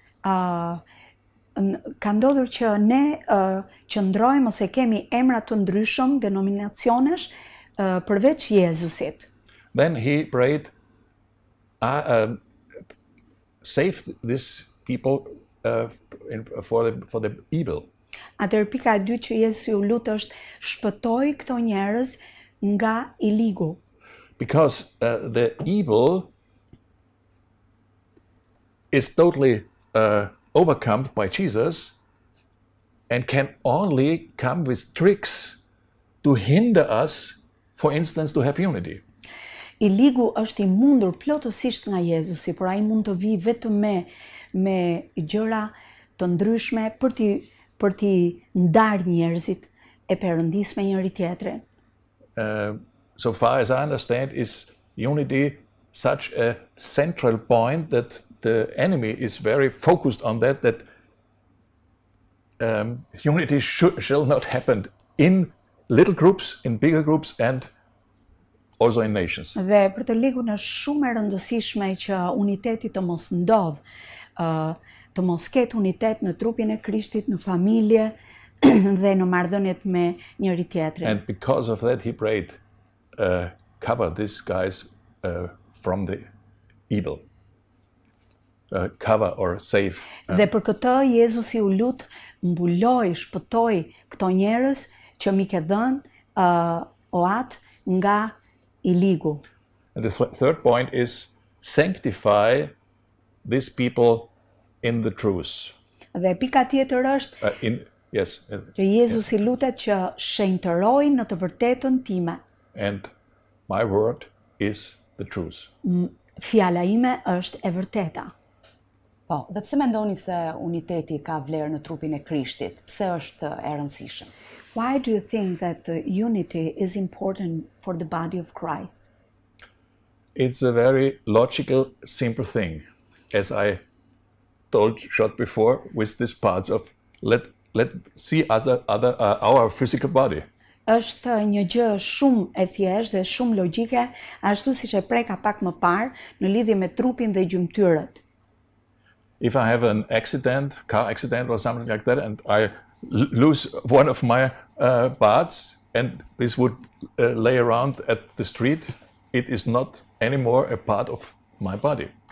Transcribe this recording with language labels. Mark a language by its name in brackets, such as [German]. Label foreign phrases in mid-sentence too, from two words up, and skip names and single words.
[Albanian] Ka ndodhur që ne qëndrojmë ose kemi emra të ndryshëm, denominacionesh, përveç Jezusit. [English] Then he prayed, save these people for the evil. [Albanian] Atëherë pika e dytë që Jezusi u lut është shpëtoi këto njerëz nga i ligu. [English] Because the evil is totally overcome by Jesus and can only come with tricks to hinder us, for instance, to have unity. [Albanian] I ligu është i mundur plotësisht nga Jezusi, por ai mund të vijë vetëm me gjëra të ndryshme për t'i ndarë njerëzit e Perëndis me njëri tjetrin. [English] So far as I understand, is unity such a central point that the enemy is very focused on that unity shall not happen in little groups, in bigger groups, and also in nations. [Albanian] Dhe për të ligun është shumë e rëndësishme që uniteti të mos ndodh, të mos ketë unitet në trupin e Krishtit, në familje dhe në marrëdhëniet me njëri tjetrin. [English] And because of that he prayed, cover these guys from the evil. Cover or save. [Albanian] Dhe për këtë Jezusi u lut, mbuloj, shpëtoi këto njerëz që mi ke dhënë oat nga i ligu. [English] And the third point is sanctify these people in the truth. [Albanian] Dhe pika tjetër është që Jezusi lutet që shenjtëroj në të vërtetën time. [English] And my word is the truth. [Albanian] Fjala ime është e vërteta. Po, dhe pse mendoni se uniteti ka vlerë në trupin e Krishtit? Pse është e rëndësishëm? [English] Why do you think that the unity is important for the body of Christ? It's a very logical, simple thing. As I told short before, with these parts of let see our physical body. [Albanian] Është një gjë shumë e thjeshtë dhe shumë logjike, ashtu siç e preka pak më parë në lidhje me trupin dhe gjymtyrët. [English] If I have an accident, car accident or something like that, and I lose one of my parts, and this would lay around at the street, it is not anymore a part of my body.